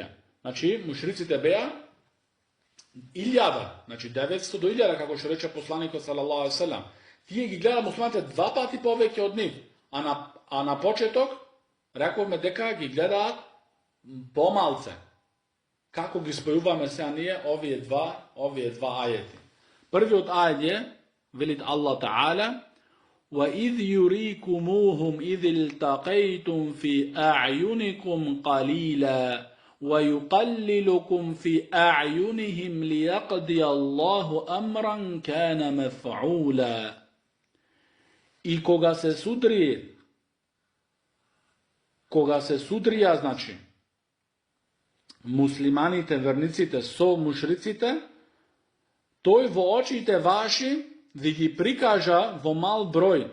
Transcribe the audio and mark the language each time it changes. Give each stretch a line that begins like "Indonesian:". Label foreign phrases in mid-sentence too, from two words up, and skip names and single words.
Macedonian: Значи, мушриците беа 1000, значи 900 до 1000, како што рече посланикот
Arabic: صلى الله عليه وسلم.
Macedonian: Тие ги гледа муслиманите 2 пати повеќе од нив, а на почеток рековме дека ги гледаат помалце. Како ги спојуваме сега ние овие два ајети? Првиот ајет е, велит
Arabic: الله تعالى: وَإِذْ يُرِيكُمُوهُمْ إِذِ الْتَقَيْتُمْ فِي أَعْيُنِكُمْ قَلِيلًا وَيُقَلِّلُكُمْ فِي أَعْيُنِهِمْ لِيَقْضِيَ اللَّهُ أَمْرًا كَانَ مَفْعُولًا.
Macedonian: И кога се судрија, значи, муслиманите, верниците со мушриците, тој во очите ваши ви ги прикажа во мал број.